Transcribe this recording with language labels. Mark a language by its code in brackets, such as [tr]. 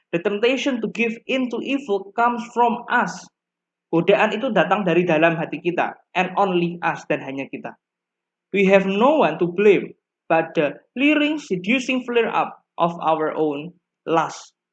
[en] The temptation to give in to evil comes from us. [id] Godaan itu datang dari dalam hati kita, [en] and only us, [id] dan hanya kita. [en] We have no one to blame but the leering, seducing flare-up of our own lust.